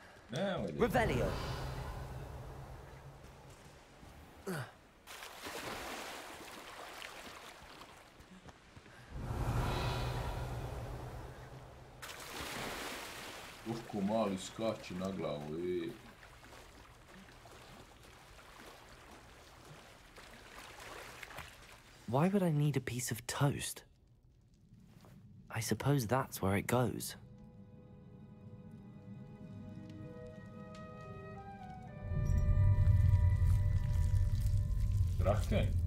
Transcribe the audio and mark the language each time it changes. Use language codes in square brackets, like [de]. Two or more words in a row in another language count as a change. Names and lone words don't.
[en] Revelio. [sr] Ko mali skače na glavu, [en] Why would I need a piece of toast? I suppose that's where it goes. Draken?